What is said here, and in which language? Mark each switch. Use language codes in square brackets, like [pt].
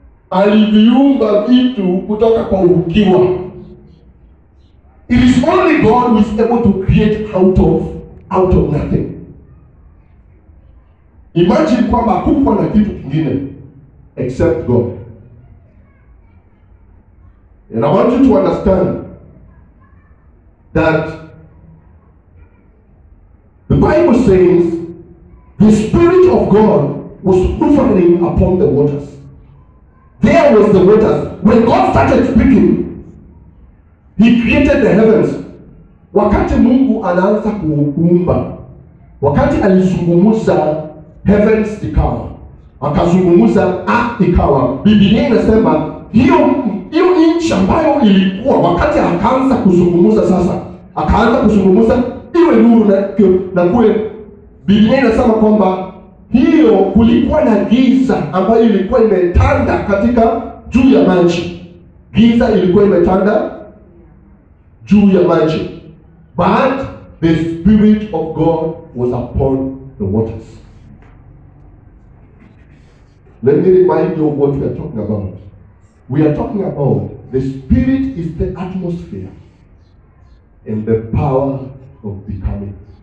[sw] Aliviumba vitu kutoka kwa ukiwa. [en] It is only God who is able to create out of nothing. [sw] Imagine kwamba hakukuwa na kitu kingine [en] except God. And I want you to understand that the Bible says the Spirit of God was hovering upon the waters. There was the waters. When God started speaking, He created the heavens. [sw] Wakati Mungu anaanza kuumba, wakati alizungumza heavens ikawa, akazungumza earth ikawa. Biblia inasema hiyo nchi ambayo ilikuwa, wakati akaanza kuzungumza sasa, akaanza kuzungumza iwe nuru na kuwe. Biblia inasema kwamba hiyo kulikuwa na giza ambayo ilikuwa imetanda katika juu ya maji. Giza ilikuwa imetanda juu ya maji. [en] But the Spirit of God was upon the waters. Let me remind you of what we are talking about. We are talking about the Spirit is the atmosphere and the power of becoming.